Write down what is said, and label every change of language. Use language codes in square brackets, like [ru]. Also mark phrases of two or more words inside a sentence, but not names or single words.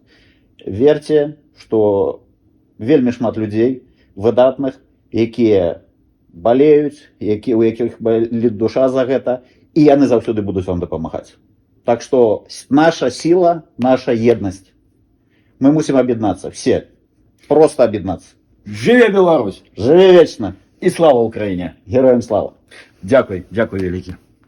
[be] Верце, што вельмі шмат людзей выдатных, якія балеюць, у якіх баліць душа за гэта, і яны заўсёды будуць вам дапамагаць. Так што наша сила, наша еднасць. Мы мусім аб'яднацца, все. Просто аб'яднацца. Жыве Беларусь! Жыве вечна! [uk] І слава Україні! Героям слава! Дякую, дякую велике.